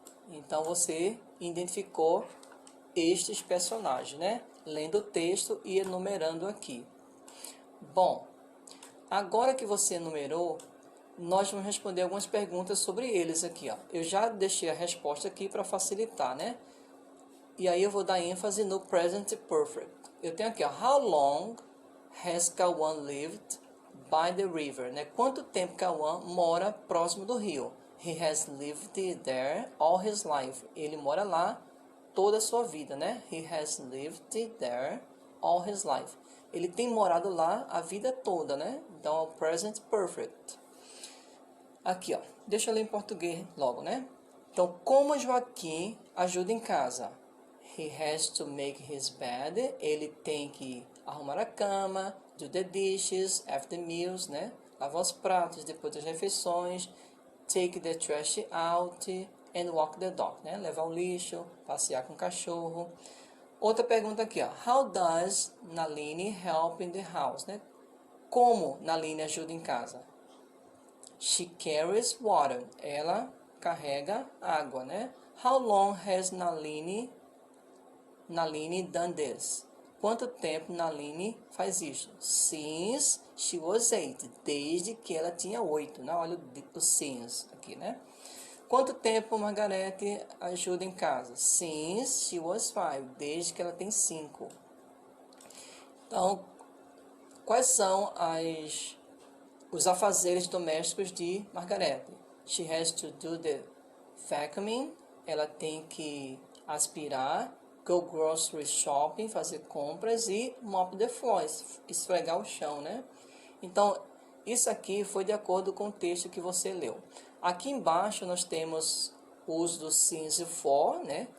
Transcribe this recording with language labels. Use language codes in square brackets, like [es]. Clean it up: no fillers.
[pt] Então, você identificou estes personagens, né, lendo o texto e enumerando aqui. Bom, agora que você enumerou, nós vamos responder algumas perguntas sobre eles aqui, ó. Eu já deixei a resposta aqui para facilitar, né? E aí eu vou dar ênfase no present perfect. Eu tenho aqui, ó, [en] how long has Kawan lived by the river? [pt] Né? Quanto tempo Kawan mora próximo do rio? [en] He has lived there all his life. [pt] Ele mora lá toda a sua vida, né? [en] He has lived there all his life. [pt] Ele tem morado lá a vida toda, né? Então, present perfect. Aqui, ó. Deixa eu ler em português logo, né? Então, como Joaquim ajuda em casa? [en] He has to make his bed. [pt] Ele tem que arrumar a cama, [en] do the dishes, after meals, né? [pt] Lavar os pratos depois das refeições, [en] take the trash out and walk the dog, né? [pt] Levar o lixo, passear com o cachorro. Outra pergunta aqui, ó. [en] How does Naline help in the house, né? [pt] Como Naline ajuda em casa? [en] She carries water. [pt] Ela carrega água, né? [en] How long has Naline done this? [pt] Quanto tempo Naline faz isso? [en] Since she was 8. [pt] Desde que ela tinha 8, né? Olha o since aqui, né? Quanto tempo Margarete ajuda em casa? [en] Since she was 5. [pt] Desde que ela tem 5. Então, quais são os afazeres domésticos de Margarete? [en] She has to do the vacuuming. [pt] Ela tem que aspirar, [en] go grocery shopping, [pt] fazer compras e [en] mop the floor, [pt] esfregar o chão, né? Então, isso aqui foi de acordo com o texto que você leu. Aqui embaixo nós temos o uso do since e for, né?